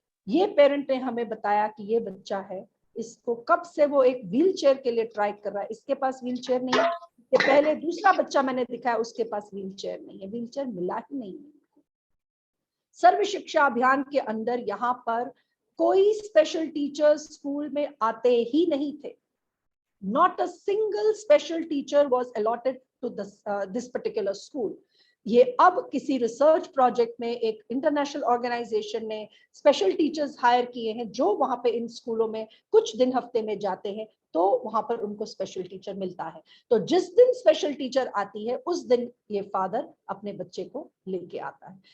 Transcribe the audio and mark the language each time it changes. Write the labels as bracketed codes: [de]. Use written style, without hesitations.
[hi] ये पेरेंट ने हमें बताया कि ये बच्चा है, इसको कब से वो एक व्हील चेयर के लिए ट्राई कर रहा है, इसके पास व्हील चेयर नहीं है। इसके पहले दूसरा बच्चा मैंने दिखाया, उसके पास व्हील चेयर नहीं है, व्हील चेयर मिला ही नहीं है। सर्व शिक्षा अभियान के अंदर यहाँ पर कोई स्पेशल टीचर्स स्कूल में आते ही नहीं थे। [en] Not a single special teacher was allotted to this particular school. [hi] ये अब किसी रिसर्च प्रोजेक्ट में एक इंटरनेशनल ऑर्गेनाइजेशन ने स्पेशल टीचर्स हायर किए हैं, जो वहां पे इन स्कूलों में कुछ दिन हफ्ते में जाते हैं, तो वहां पर उनको स्पेशल टीचर मिलता है। तो जिस दिन स्पेशल टीचर आती है उस दिन ये फादर अपने बच्चे को लेके आता है।